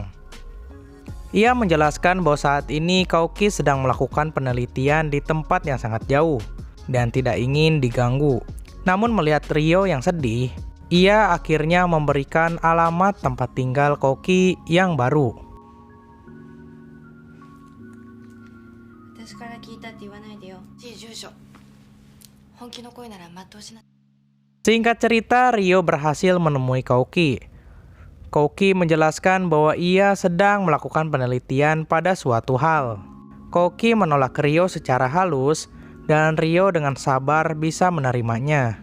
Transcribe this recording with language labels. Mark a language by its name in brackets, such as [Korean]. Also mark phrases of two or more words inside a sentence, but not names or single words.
[Indonesian] Ia menjelaskan bahwa saat ini Koki sedang melakukan penelitian di tempat yang sangat jauh. dan tidak ingin diganggu. Namun melihat Ryo yang sedih, ia akhirnya memberikan alamat tempat tinggal Koki yang baru. [Japanese] 私から聞いたって言わないでよ。住所。本気の恋なら全うしな。 [Indonesian] Singkat cerita, Ryo berhasil menemui Koki. Koki menjelaskan bahwa ia sedang melakukan penelitian pada suatu hal. Koki menolak Ryo secara halus dan Ryo dengan sabar bisa menerimanya.